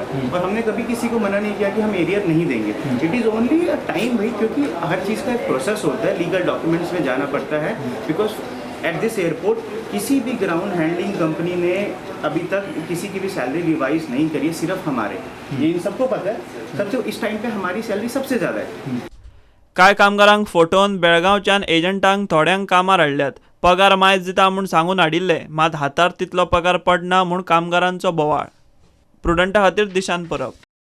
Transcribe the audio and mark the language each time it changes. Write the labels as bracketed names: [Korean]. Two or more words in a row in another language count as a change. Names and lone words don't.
[Hindi] और हमने कभी किसी को मना नहीं किया कि हम एरियर नहीं देंगे। [English] It is only a time [Hindi] भाई, क्योंकि हर चीज़ का एक प्रोसेस होता है, [English] legal documents [Hindi] में जाना पड़ता है। [English] because at this airport [Hindi] किसी भी [English] ground handling company [Hindi] ने अभी तक किसी की भी सैलरी रिवाइज नहीं करी है, सिर्फ हमारे। ये इन सबको पता है, सबसे इस टाइम पे हमारी सैलरी सबसे ज़्यादा है। [Konkani] काय कामगारांक फोटोवन बेळगांवच्यान एजंटांक थोड्यांक कामार हाडल्यात। पगार मायज दिता म्हूण सांगून हाडिल्ले, मात हातार तितलो पगार पडना म्हूण कामगारांचो बोवाळ। प्रुडंटा खातीर दिशांत परब।